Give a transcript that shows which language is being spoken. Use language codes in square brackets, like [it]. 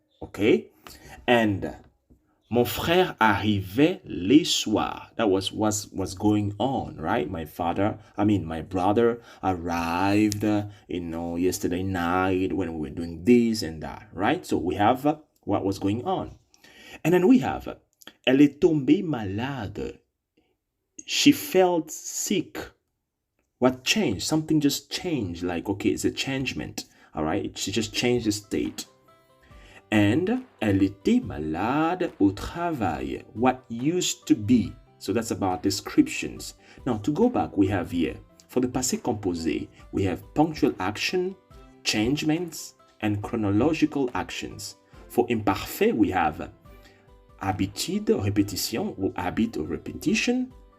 [en] Okay, and [fr] mon frère arrivait les soirs. [en] That was going on, right? My brother arrived, yesterday night when we were doing this and that, right? So we have what was going on. And then we have, [fr] elle est tombée malade. [en] She felt sick. What changed? Something just changed. Like, okay, it's a changement. All right, she just changed the state. [fr] And elle était malade au travail. [en] What used to be. So that's about descriptions. Now, to go back, we have here, for the passé composé, we have punctual action, changements, and chronological actions. For imparfait, we have habitude, répétition, or habit or repetition.